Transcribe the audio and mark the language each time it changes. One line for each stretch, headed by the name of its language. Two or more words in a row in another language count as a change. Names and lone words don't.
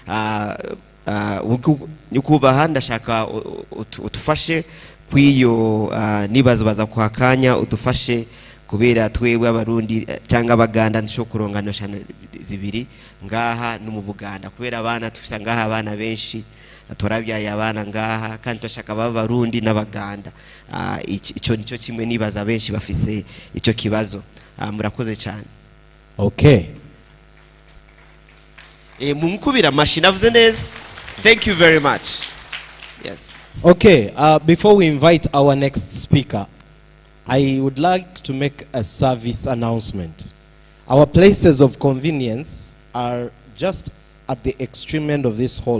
Rundi: Ukubaha ndashaka utufashe kwiyo nibazo baza kwakanya udufashe kubera twewe abarundi cyangwa abaganda ndisho kuronga nationality zibiri ngaha no mu Buganda kubera abana tufisa ngaha abana benshi atorabyaye abana ngaha kandi twashaka b'abarundi n'abaganda. Ico nico kimwe nibaza benshi bafise ico kibazo. Murakoze cyane. Okay. Mumukubira mashina avuze neza.
English: Thank you very much. Yes. Okay, before we invite our next speaker, I would like to make a service announcement. Our places of convenience are just at the extreme end of this hall.